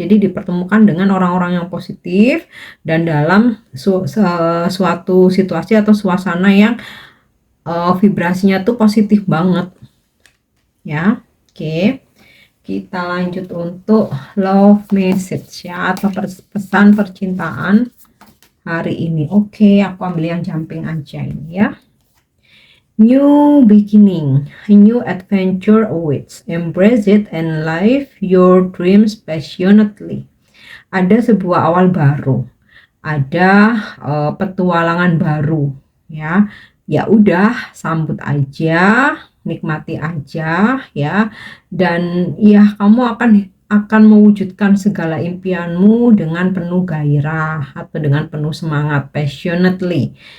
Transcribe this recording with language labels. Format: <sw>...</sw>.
<id>Jadi dipertemukan dengan orang-orang yang positif dan dalam suatu situasi atau suasana yang vibrasinya tuh positif banget ya. Oke, kita lanjut untuk</id> <en>love message</en> <id>ya, atau pesan percintaan hari ini. Oke, aku ambil yang jumping aja ini ya.</id> <en>New beginning, a new adventure awaits. Embrace it and live your dreams passionately.</en> <id>Ada sebuah awal baru, ada petualangan baru, ya. Ya udah, sambut aja, nikmati aja, ya. Dan ya kamu akan mewujudkan segala impianmu dengan penuh gairah atau dengan penuh semangat, passionately.</id>